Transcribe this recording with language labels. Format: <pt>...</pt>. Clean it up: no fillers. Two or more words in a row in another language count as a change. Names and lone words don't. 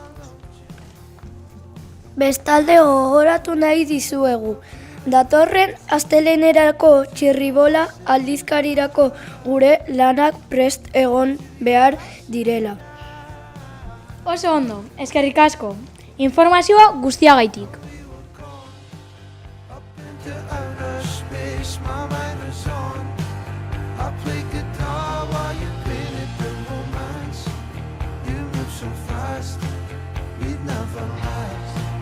<eu>Bestalde gogoratu nahi dizuegu. Datorren astelehenerako txirribola aldizkarirako gure lanak prest egon behar direla. Oso ondo, eskerrik asko. Informazioa guztiagaitik.</eu> <en>Into outer space, my mind was on. I played guitar while you painted the romance. You moved so fast, we'd never last.</en>